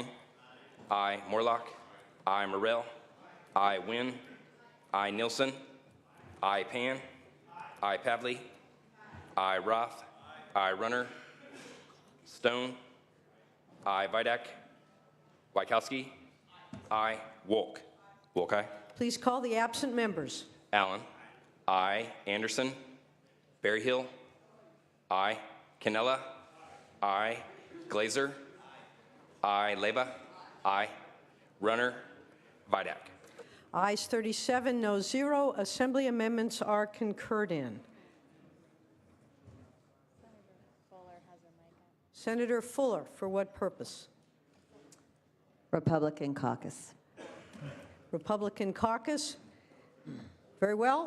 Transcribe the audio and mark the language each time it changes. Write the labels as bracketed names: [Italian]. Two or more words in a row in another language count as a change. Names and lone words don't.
[English] I. Morlock. I. Morrell. I. Wynn. I. Nilsson. I. Pan. I. Pavley. I. Roth. I. Runner. Stone. I. Vidak. Wykowski. I. Wolk. Wolk, aye. Please call the absent members. Allen. I. Anderson. Berryhill. I. Canella. I. Glazer. I. Leva. I. Runner. Vidak. Ayes 37, no 0. Assembly amendments are concurred in. Senator Fuller, for what purpose? Republican caucus. Republican caucus. Very well.